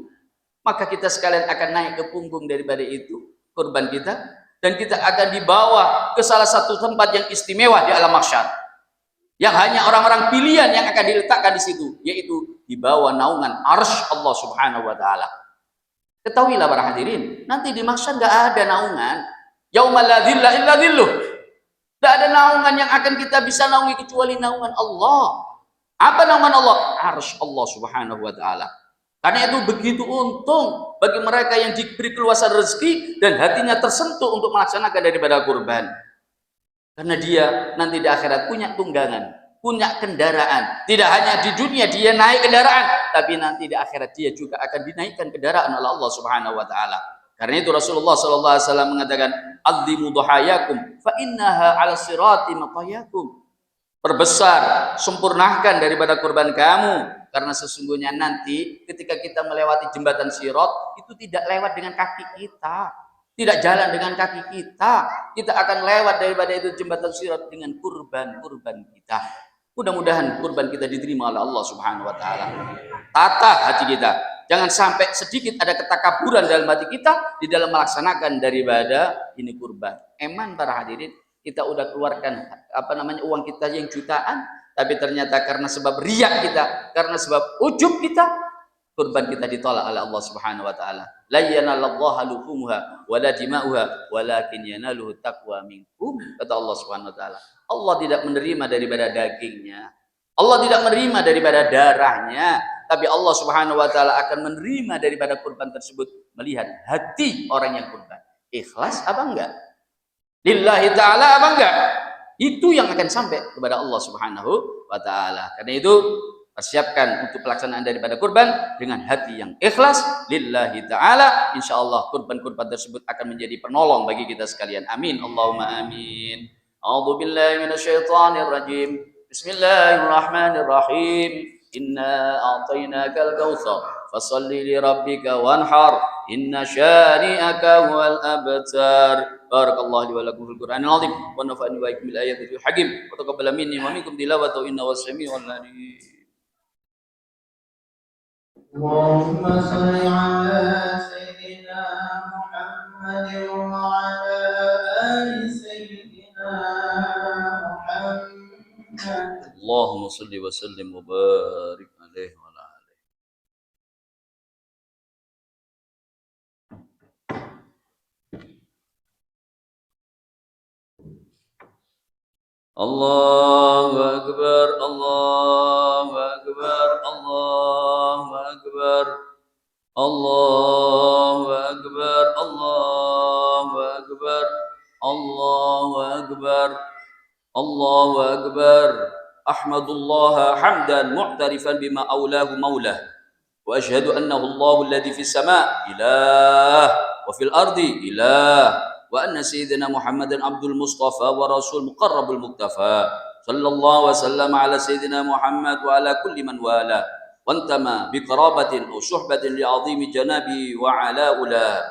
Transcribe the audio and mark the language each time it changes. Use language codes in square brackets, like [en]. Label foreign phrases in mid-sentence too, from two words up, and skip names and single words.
[id] Maka kita sekalian akan naik ke punggung daripada itu, kurban kita, dan kita akan dibawa ke salah satu tempat yang istimewa di alam mahsyar. Yang hanya orang-orang pilihan yang akan diletakkan di situ, yaitu di bawah naungan arsy [ar] Allah Subhanahu wa taala. [id] Ketahuilah para hadirin, nanti di mahsyar enggak ada naungan. [ar] يوم لا ظل إلا ظله. [id] Tidak ada naungan yang akan kita bisa naungi kecuali naungan Allah. Apa naungan Allah? Arsy Allah [ar] Subhanahu wa taala. [id] Karena itu begitu untung bagi mereka yang diberi keluasan rezeki dan hatinya tersentuh untuk melaksanakan daripada kurban. Karena dia nanti di akhirat punya tunggangan, punya kendaraan. Tidak hanya di dunia dia naik kendaraan, tapi nanti di akhirat dia juga akan dinaikkan kendaraan oleh Allah [ar] Subhanahu wa taala. [id] Karena itu Rasulullah [ar] صلى الله عليه وسلم mengatakan, "عظموا ضحاياكم فإنها على الصراط مطاياكم." [id] Perbesar, sempurnakan daripada kurban kamu, karena sesungguhnya nanti ketika kita melewati jembatan Sirat itu tidak lewat dengan kaki kita, Tidak jalan dengan kaki kita. Kita akan lewat daripada itu jembatan sirat dengan kurban-kurban kita. Mudah-mudahan kurban kita diterima oleh Allah [ar] Subhanahu wa taala. [id] Tata hati kita. Jangan sampai sedikit ada ketakaburan dalam hati kita di dalam melaksanakan daripada ini kurban. Eman para hadirin, kita udah keluarkan uang kita yang jutaan, tapi ternyata karena sebab riak kita, karena sebab ujub kita, kurban kita ditolak oleh Allah [ar] Subhanahu wa taala. لا ينال الله لحومها ولا دماؤها ولكن يناله التقوى منكم, kata الله سبحانه وتعالى. [id] Allah tidak menerima daripada dagingnya. Allah tidak menerima daripada darahnya, tapi Allah [ar] Subhanahu wa taala [id] akan menerima daripada kurban tersebut melihat hati orang yang kurban. Ikhlas apa enggak? [ar] Lillahi ta'ala [id] apa enggak? Itu yang akan sampai kepada Allah [ar] Subhanahu wa taala. [id] Karena itu persiapkan untuk pelaksanaan daripada kurban dengan hati yang ikhlas [ar] lillahi ta'ala. [id] Insyaallah kurban-kurban tersebut akan menjadi penolong bagi kita sekalian. Amin. [ar] اللهم آمين. أعوذ بالله من الشيطان الرجيم. بسم الله الرحمن الرحيم. إنا أعطيناك الكوثر فصل لربك وانحر إن شانئك هو الأبتر. بارك الله لي ولكم في القرآن العظيم ونفعني وإياكم بالآيات الحكيم وتقبل مني ومنكم تلاوته إنه السميع العليم. اللهم صل على سيدنا محمد وعلى آل سيدنا محمد. اللهم صل وسلم وبارك عليه وعلى آله. الله أكبر، الله أكبر، الله أكبر، الله أكبر، الله أكبر، الله أكبر، الله أكبر. أحمد الله حمدا معترفا بما أولاه مولاه وأشهد أنه الله الذي في السماء إله وفي الأرض إله وأن سيدنا محمدا عبد المصطفى ورسول مقرب المكتفى صلى الله وسلم على سيدنا محمد وعلى كل من والى وانتمى بقرابة أو صحبة لعظيم جناب وعلى علا.